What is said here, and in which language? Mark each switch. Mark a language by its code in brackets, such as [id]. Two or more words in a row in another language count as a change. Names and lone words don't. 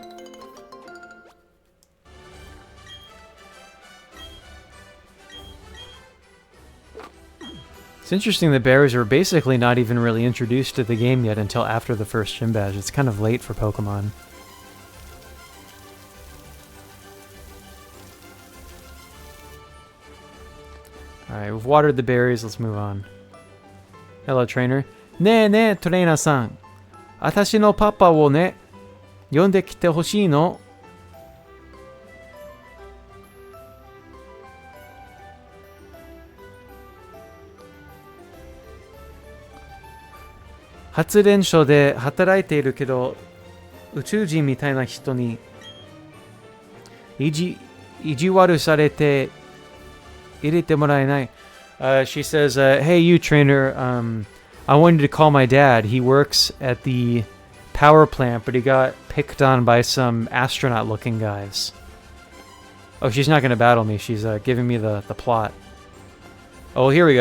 [en] It's interesting that berries are basically not even really introduced to the game yet until after the first gym badge. It's kind of late for Pokemon. Alright, we've watered the berries, let's move on. Hello, trainer. [ja] ねえねえ、トレーナーさん. あたしのパパをね、呼んできてほしいの. 発電所で働いているけど、宇宙人みたいな人に意地悪されて入れてもらえない. [en] She says, hey you trainer, I wanted to call my dad. He works at the power plant, but he got picked on by some astronaut looking guys. Oh, she's not going to battle me. She's giving me the plot. Oh, here we go.